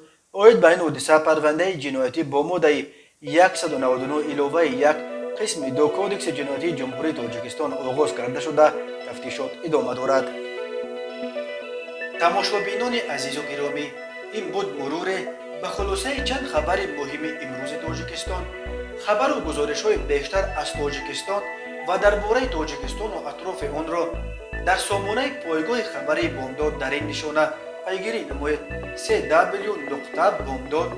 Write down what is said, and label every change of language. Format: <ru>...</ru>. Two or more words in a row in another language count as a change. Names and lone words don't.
<tg>عاید به این حادثه پرونده جنایتی با ماده 199 علاوه 1 قسم 2 کودکس جنایتی جمهوری تاجیکستان آغاز کرده شده تفتیشات ادامه دارد. تماشابینان عزیز و گرامی، این بود مرور ба хулосаи чанд хабари муҳими имрӯзи тоҷикистон, хабару гузоришҳои бештар аз тоҷикистон ва дар бораи тоҷикистону атрофи онро дар сомонаи пойгоҳи хабари бомдод дар ин нишона пайгирӣ намоед: www.bomdod.com.</tg>